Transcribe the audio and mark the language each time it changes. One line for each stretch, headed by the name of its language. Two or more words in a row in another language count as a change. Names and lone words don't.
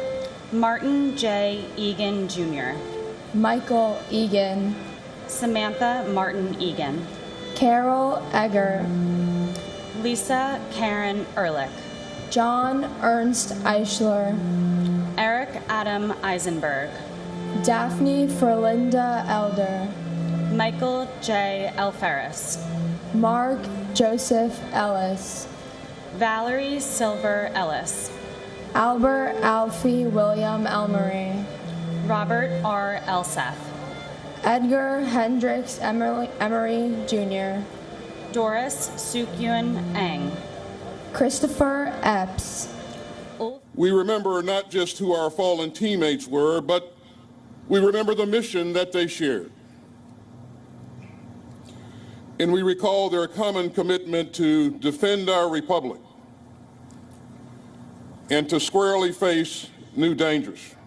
English: Martin J. Egan Jr., Michael Egan, Samantha Martin Egan, Carol Egger, Lisa Karen Ehrlich, John Ernst Eichler, Eric Adam Eisenberg, Daphne Ferlinda Elder, Michael J. Elferis, Mark Joseph Ellis, Valerie Silver Ellis, Albert Alfie William Elmery, Robert R. Elseth, Edgar Hendricks Emery Jr., Doris Sukyun Eng, Christopher Epps. We remember not just who our fallen teammates were, but we remember the mission that they shared. And we recall their common commitment to defend our republic and to squarely face new dangers.